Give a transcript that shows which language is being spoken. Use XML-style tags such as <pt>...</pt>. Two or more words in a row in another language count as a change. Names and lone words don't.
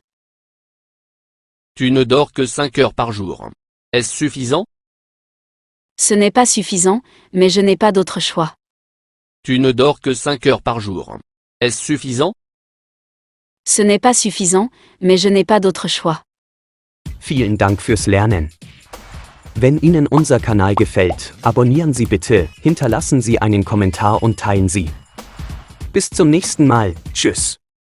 <fr>Tu ne dors que 5 heures par jour. Est-ce suffisant? Ce n'est pas suffisant, mais je n'ai pas d'autre choix. Tu ne dors que 5 heures par jour. Est-ce suffisant? Ce n'est pas suffisant, mais je n'ai pas d'autre choix.</fr> <de>Vielen Dank fürs Lernen. Wenn Ihnen unser Kanal gefällt, abonnieren Sie bitte, hinterlassen Sie einen Kommentar und teilen Sie. Bis zum nächsten Mal, tschüss.</de>